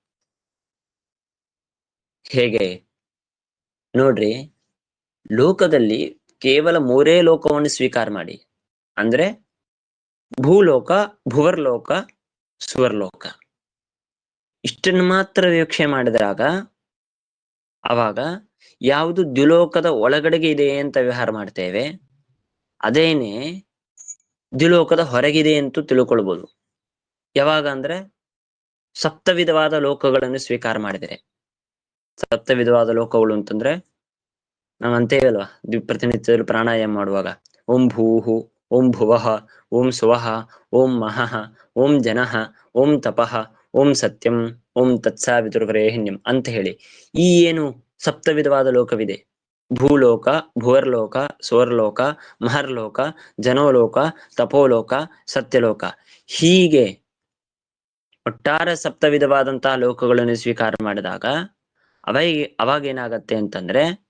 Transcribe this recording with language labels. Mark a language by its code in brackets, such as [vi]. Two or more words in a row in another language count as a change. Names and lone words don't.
[kn] ಹೇಗೆ ನೋಡ್ರಿ, ಲೋಕದಲ್ಲಿ ಕೇವಲ ಮೂರೇ ಲೋಕವನ್ನು ಸ್ವೀಕಾರ ಮಾಡಿ, ಅಂದ್ರೆ ಭೂಲೋಕ, ಭುವರ್ಲೋಕ, ಸುವರ್ಲೋಕ, ಇಷ್ಟನ್ನು ಮಾತ್ರ ವೀಕ್ಷಣೆ ಮಾಡಿದಾಗ ಅವಾಗ ಯಾವುದು ದ್ಯುಲೋಕದ ಒಳಗಡೆಗೆ ಇದೆ ಅಂತ ವ್ಯವಹಾರ ಮಾಡ್ತೇವೆ, ಅದೇನೆ ದ್ಯುಲೋಕದ ಹೊರಗಿದೆ ಅಂತೂ ತಿಳ್ಕೊಳ್ಬೋದು. ಯಾವಾಗ ಅಂದ್ರೆ ಸಪ್ತವಿಧವಾದ ಲೋಕಗಳನ್ನು ಸ್ವೀಕಾರ ಮಾಡಿದರೆ. ಸಪ್ತವಿಧವಾದ ಲೋಕಗಳು ಅಂತಂದ್ರೆ ನಾವು ಅಂತೇವೆ ಅಲ್ವಾ, ಪ್ರತಿನಿತ್ಯದಲ್ಲಿ ಪ್ರಾಣಾಯಾಮ ಮಾಡುವಾಗ [sa] ಓಂ ಭೂಹು, ಓಂ ಭುವಃ, ಓಂ ಸುವಃ, ಓಂ ಮಹಃ, ಓಂ ಜನಃ, ಓಂ ತಪಃ, ಓಂ ಸತ್ಯಂ ಓಂ ತತ್ಸಾವಿತುರ್ವರೇಣ್ಯಂ [kn] ಅಂತ ಹೇಳಿ ಈ ಏನು ಸಪ್ತವಿಧವಾದ ಲೋಕವಿದೆ, ಭೂಲೋಕ, ಭುವರ್ಲೋಕ, ಸ್ವರ್ಲೋಕ, ಮಹರ್ಲೋಕ, ಜನೋಲೋಕ, ತಪೋಲೋಕ, ಸತ್ಯಲೋಕ, ಹೀಗೆ ಒಟ್ಟಾರೆ ಸಪ್ತವಿಧವಾದಂತಹ ಲೋಕಗಳನ್ನು ಸ್ವೀಕಾರ ಮಾಡಿದಾಗ ಅವಾಗ ಏನಾಗತ್ತೆ ಅಂತಂದ್ರೆ,